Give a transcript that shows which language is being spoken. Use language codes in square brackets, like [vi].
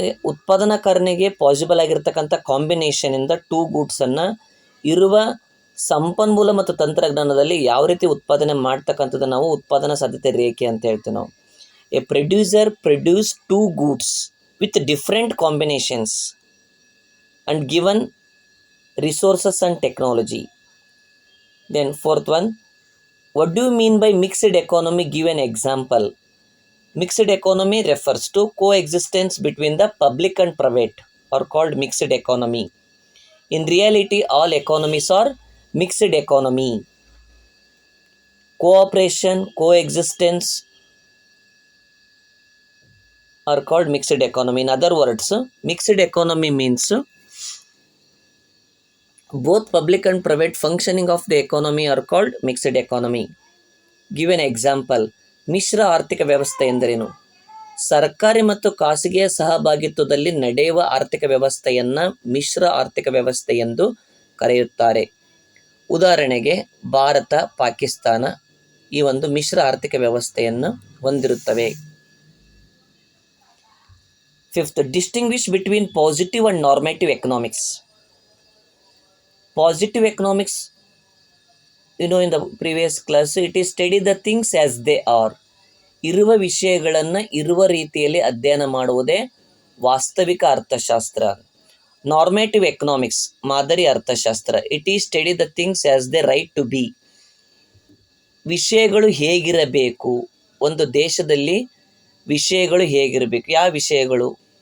[kn] ಉತ್ಪಾದನಾಕಾರನಿಗೆ possible ಆಗಿರ್ತಕ್ಕಂಥ ಕಾಂಬಿನೇಷನಿಂದ two ಗೂಡ್ಸನ್ನು ಇರುವ ಸಂಪನ್ಮೂಲ ಮತ್ತು ತಂತ್ರಜ್ಞಾನದಲ್ಲಿ ಯಾವ ರೀತಿ ಉತ್ಪಾದನೆ ಮಾಡ್ತಕ್ಕಂಥದ್ದು ನಾವು ಉತ್ಪಾದನಾ ಸಾಧ್ಯತೆ ರೇಖೆ ಅಂತ ಹೇಳ್ತೀವಿ ನಾವು. [en] A producer produce two goods with different combinations and given resources and technology. Then fourth one, what do you mean by mixed economy? Give an example. Mixed economy refers to coexistence between the public and private, or called mixed economy. In reality, all economies are mixed economy. Cooperation, coexistence are called mixed economy. In other words, mixed economy means both public and private functioning of the economy are called mixed economy. Give an example. [kn] ಮಿಶ್ರ ಆರ್ಥಿಕ ವ್ಯವಸ್ಥೆ ಎಂದರೇನು? ಸರ್ಕಾರಿ ಮತ್ತು ಖಾಸಗಿಯ ಸಹಭಾಗಿತ್ವದಲ್ಲಿ ನಡೆಯುವ ಆರ್ಥಿಕ ವ್ಯವಸ್ಥೆಯನ್ನು ಮಿಶ್ರ ಆರ್ಥಿಕ ವ್ಯವಸ್ಥೆ ಎಂದು ಕರೆಯುತ್ತಾರೆ. ಉದಾಹರಣೆಗೆ ಭಾರತ, ಪಾಕಿಸ್ತಾನ ಈ ಒಂದು ಮಿಶ್ರ ಆರ್ಥಿಕ ವ್ಯವಸ್ಥೆಯನ್ನು ಹೊಂದಿರುತ್ತವೆ. [en] Fifth, distinguish between positive and normative economics. Positive economics, in the previous class, it is study the things as they are. [kn] ಇರುವ ವಿಷಯಗಳನ್ನು ಇರುವ ರೀತಿಯಲ್ಲಿ ಅಧ್ಯಯನ ಮಾಡುವುದೇ ವಾಸ್ತವಿಕ ಅರ್ಥಶಾಸ್ತ್ರ. [en] normative economics, [kn] ಮಾದರಿ ಅರ್ಥಶಾಸ್ತ್ರ. [en] It is study the things as they right to be. [kn] ವಿಷಯಗಳು ಹೇಗಿರಬೇಕು, ಒಂದು ದೇಶದಲ್ಲಿ ವಿಷಯಗಳು ಹೇಗಿರಬೇಕು. ಯಾವ ವಿಷಯಗಳು?